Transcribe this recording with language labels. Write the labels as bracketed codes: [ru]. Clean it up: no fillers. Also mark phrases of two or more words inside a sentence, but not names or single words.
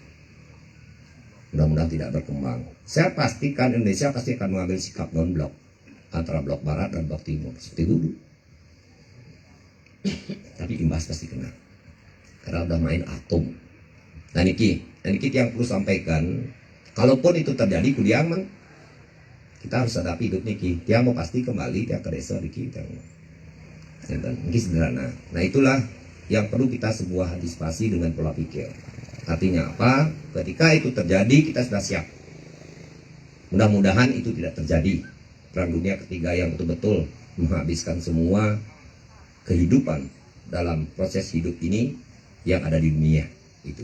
[id] Mudah-mudahan tidak berkembang. Saya pastikan Indonesia pasti akan mengambil sikap non-blok antara blok barat dan blok timur seperti dulu. Tapi imbas pasti kena karena udah main atom. Nah niki yang perlu sampaikan. Kalaupun itu terjadi, kudiang kita harus hadapi hidup niki. Dia mau pasti kembali dia ke desa niki. Niki sederhana. Nah itulah yang perlu kita sebuah antisipasi dengan pola pikir. Artinya apa? Ketika itu terjadi kita sudah siap. Mudah-mudahan itu tidak terjadi. Perang dunia ketiga yang betul-betul menghabiskan semua kehidupan dalam proses hidup ini yang ada di dunia itu.